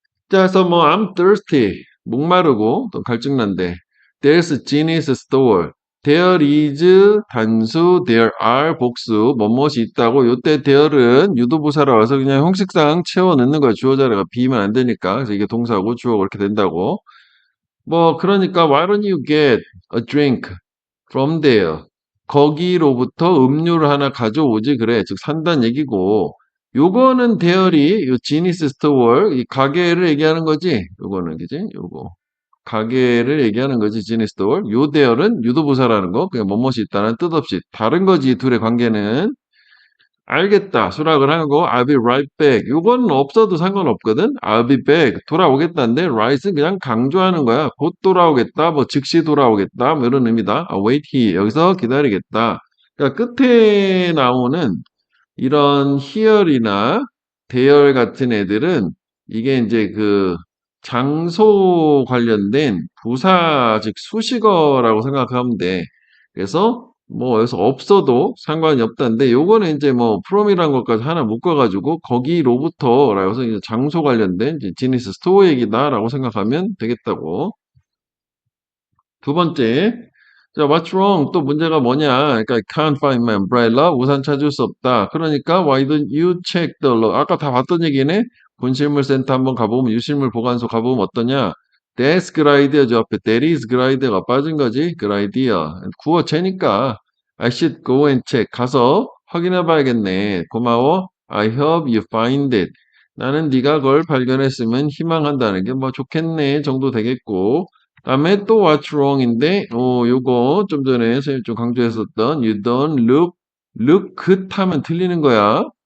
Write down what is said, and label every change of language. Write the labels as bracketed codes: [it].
[ko] 자, 그래서 뭐 [en] I'm thirsty, [ko] 목마르고 또 갈증난데 [en] There's Ginny's store. [ko] there is 단수, there are 복수, 뭐뭇이 있다고. 요때 there은 유도부사라 와서 그냥 형식상 채워 넣는 거야. 주어 자리가 비면 안 되니까. 그래서 이게 동사고 주어 그렇게 된다고. 뭐 그러니까 [en] why don't you get a drink from there? [ko] 거기로부터 음료를 하나 가져오지 그래. 즉 산다는 얘기고. 요거는 대열이 요 지니스 스토어 이 가게를 얘기하는 거지. 요거는 그지? 요거 가게를 얘기하는 거지. 지니스 스토어. 요 대열은 유도부사라는 거. 그냥 뭐뭇이 있다는 뜻 없이 다른 거지. 둘의 관계는. 알겠다. 수락을 하고 [en] I'll be right back. [ko] 요건 없어도 상관없거든. [en] I'll be back. [ko] 돌아오겠다인데 right은 그냥 강조하는 거야. 곧 돌아오겠다. 뭐 즉시 돌아오겠다. 뭐 이런 의미다. [en] wait here. [ko] 여기서 기다리겠다. 그러니까 끝에 나오는 이런 here이나 there 같은 애들은 이게 이제 그 장소 관련된 부사 즉 수식어라고 생각하면 돼. 그래서 뭐 여기서 없어도 상관이 없다는데 요거는 이제 뭐 from이란 것까지 하나 묶어가지고 거기로부터라고 해서 이제 장소 관련된 이제 지니스 스토어 얘기다라고 생각하면 되겠다고. 두 번째, 자, [en] what's wrong? [ko] 또 문제가 뭐냐? [en] 그러니까 I can't find my umbrella. [ko] 우산 찾을 수 없다. 그러니까 [en] why don't you check the law? [ko] 아까 다 봤던 얘기네. 분실물센터 한번 가보면 유실물 보관소 가보면 어떠냐? [en] That's good idea. [ko] 저 앞에 [en] that is good idea [ko] 가 빠진 거지. [en] good idea. [ko] 구어체니까 [en] I should go and check. [ko] 가서 확인해 봐야겠네. 고마워. [en] I hope you find it. [ko] 나는 네가 그걸 발견했으면 희망한다는 게 뭐 좋겠네 정도 되겠고. 다음에 또 what's wrong인데, 요거 좀 전에 선생님 좀 강조했었던 [en] you don't look good [ko] 하면 틀리는 거야.